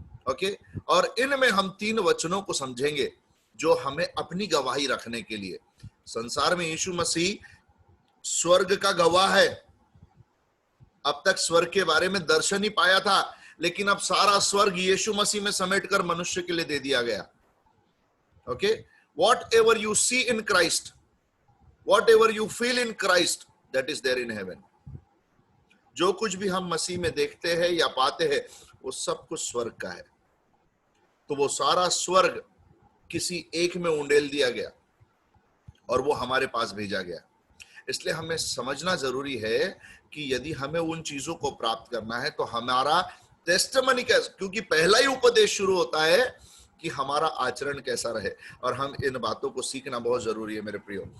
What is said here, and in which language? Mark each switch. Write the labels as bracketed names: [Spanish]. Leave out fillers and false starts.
[Hindi] Okay, और इनमें हम 3 वचनों को समझेंगे जो हमें अपनी गवाही रखने के लिए। संसार में यीशु मसीह स्वर्ग का गवाह है। अब तक स्वर्ग के बारे में दर्शन ही पाया था, लेकिन अब सारा स्वर्ग यीशु मसीह में समेटकर मनुष्य के लिए दे दिया गया। [English] Okay, whatever you see in Christ, whatever you feel in Christ, that is there in heaven. [Hindi] जो कुछ भी हम मसीह में देखते हैं या पाते हैं, वो सब कुछ स्वर्ग का है। तो वो सारा स्वर्ग किसी एक में उंडेल दिया गया और वो हमारे पास भेजा गया। इसलिए हमें समझना जरूरी है कि यदि हमें उन चीजों को प्राप्त करना है तो हमारा टेस्टिमनी कैसा, क्योंकि पहला ही उपदेश शुरू होता है कि हमारा आचरण कैसा रहे, और हम इन बातों को सीखना बहुत जरूरी है मेरे प्रियो।